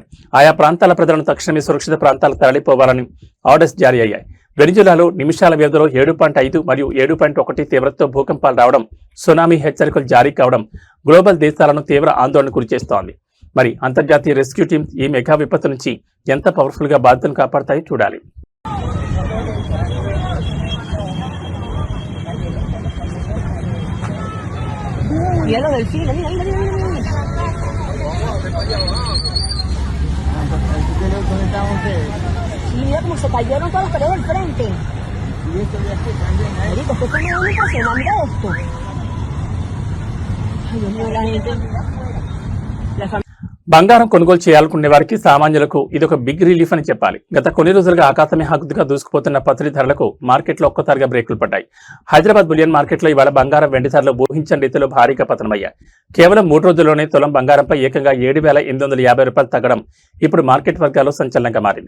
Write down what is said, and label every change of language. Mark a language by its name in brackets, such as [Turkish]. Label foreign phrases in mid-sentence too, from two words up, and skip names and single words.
[Telugu] ఆయా ప్రాంతాల ప్రజలను తక్షణమే సురక్షిత ప్రాంతాలకు తరలిపోవాలని ఆర్డర్స్ జారీ అయ్యాయి. వెనిజులాలో నిమిషాల వ్యవధిలో 7.5 మరియు 7.1 తీవ్రతతో భూకంపాలు రావడం, సునామీ హెచ్చరికలు జారీ కావడం గ్లోబల్ దేశాలను తీవ్ర ఆందోళన గురిచేస్తోంది. మరి అంతర్జాతీయ [English] rescue teams [Telugu] ఈ మెగా విపత్తు నుంచి ఎంత పవర్ఫుల్ గా బాధితులను కాపాడతాయో చూడాలి. [Spanish] Mira del cine, mira, mira, mira, mira. Sí, mira cómo se cayeron todos los paredes del frente. Marico, esto es muy impresionante esto. Ay, Dios mío, la gente. La familia. [Telugu] బంగారం కొనుగోలు చేయాలనుకునే వారికి సామాన్యులకు ఇదొక [English] big relief [Telugu] అని చెప్పాలి. గత కొన్ని రోజులుగా ఆకాశమే హద్దుగా దూసుకుపోతున్న పత్రి ధరలకు మార్కెట్లో ఒక్కసారిగా బ్రేకులు పడ్డాయి. హైదరాబాద్ [English] bullion market [Telugu] ఇవాళ బంగారం వెండి ధరలు ఊహించని రీతిలో భారీగా పతనమయ్యాయి. కేవలం 3 రోజుల్లోనే తులం బంగారంపై ఏకంగా 7,850 రూపాయలు తగ్గడం ఇప్పుడు మార్కెట్ వర్గాల్లో సంచలనంగా మారింది.